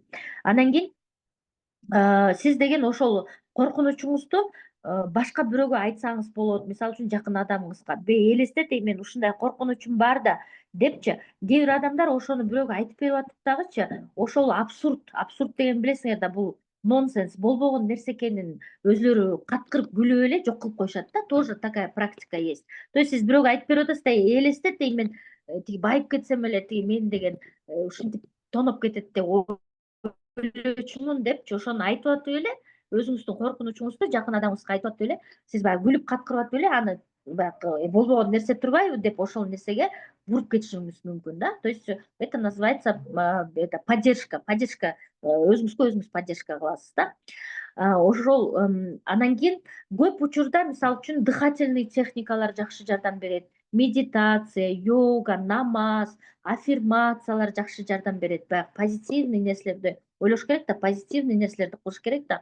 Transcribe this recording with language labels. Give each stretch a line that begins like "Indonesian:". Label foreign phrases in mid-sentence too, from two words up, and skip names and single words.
Kyrgyz: Андан кийин сиз деген ошол коркунучуңузду башка бирөөгө айтсаңыз болот. Мисалы үчүн жакын адамыңызга, элестет, мен ушундай коркунучум бар да депчи. Кээ бир адамдар ошону бирөөгө айтып берип атып дагычы, ошол абсурд. Абсурд деген билесиңер да, бул нонсенс, болбогон нерсе экенин өзлөрү каткырып күлүп эле жок кылып коюшат да.
Russian: Тоже такая практика есть. То есть
Kyrgyz: сиз бирөөгө айтып берип атасыз да, элестет, мен тиги байып кетсем эле, тиги мен деген ушинтип тоноп кетет деп ойлочумун депчи, ошону айтып атып эле, өзүңүздүн коркунучуңузду жакын адамыңызга айтып атып эле, сиз баягы күлүп каткырып атып эле, аны баягы болбогон нерсе турбайбы деп ошол нерсеге буруп кетишиңиз мүмкүн да.
Russian: То есть это называется это поддержка,
Kyrgyz: өзүңүзгө өзүңүз поддержка кыласыз да. Ошол анан кийин көп учурда мисалы үчүн дыхательный техникалар жакшы жардам берет. Медитация, йога, намаз, аффирмациялар жакшы жардам берет. Баягы позитивный нерселерди ойлош керек да, позитивный нерселерди кылыш керек да.